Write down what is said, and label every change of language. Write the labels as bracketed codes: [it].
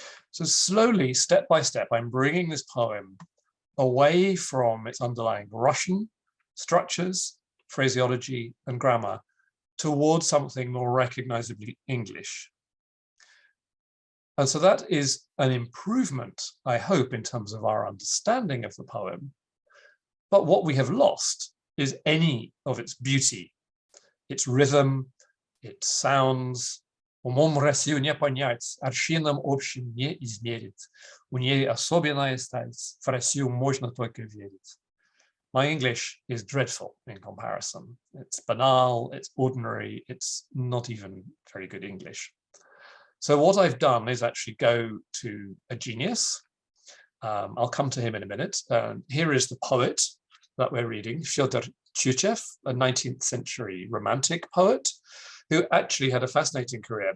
[en] So slowly, step by step, I'm bringing this poem away from its underlying Russian structures, phraseology, and grammar towards something more recognizably English. And so that is an improvement, I hope, in terms of our understanding of the poem. But what we have lost is any of its beauty, its rhythm, its sounds. [ru] Умом Россию не понять, аршином общим не измерить. У ней особенная сталь, в Россию можно только верить. [en] My English is dreadful in comparison. It's banal, it's ordinary, it's not even very good English. So what I've done is actually go to a genius. I'll come to him in a minute. Here is the poet that we're reading, Fyodor Tyutchev, a 19th century romantic poet who actually had a fascinating career.